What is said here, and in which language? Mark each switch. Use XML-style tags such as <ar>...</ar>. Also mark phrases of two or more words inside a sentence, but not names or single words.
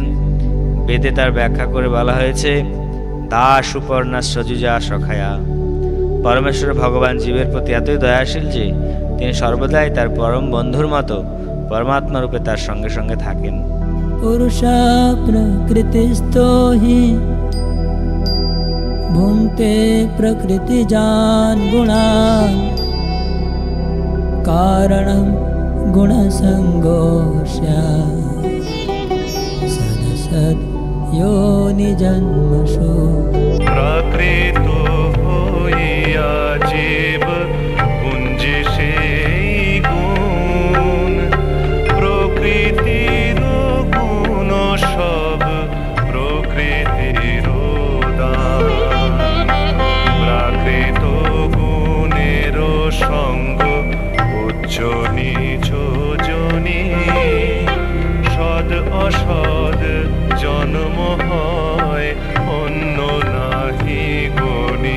<bn>বেদে তার ব্যাখ্যা করে বলা হয়েছে</bn> <sa>দাস সুপর্ণা সজুজা সখায়া।</sa> <bn>পরমেশ্বর ভগবান জীবের প্রতি এতই দয়াশীল যে তিনি সর্বদাই তার পরম বন্ধুর মতো পরমাত্মা রূপে তার সঙ্গে সঙ্গে থাকেন।</bn> <sa>পুরুষা প্রকৃতিস্থো হি भुङ्क्ते प्रकृतिजान् गुणान् कारणं गुणसङ्गोऽस्य सदसद् योनिजन्मसु</sa> <bn>প্রাকৃত হইয়া জীব পুঞ্জে সেই গুণ প্রকৃতির গুণ সব প্রকৃতির দান প্রাকৃত গুণের সঙ্গ উচ্চ নিচ জনি সদ অসদ জন্ম হয় অন্য নাহি গণি।</bn>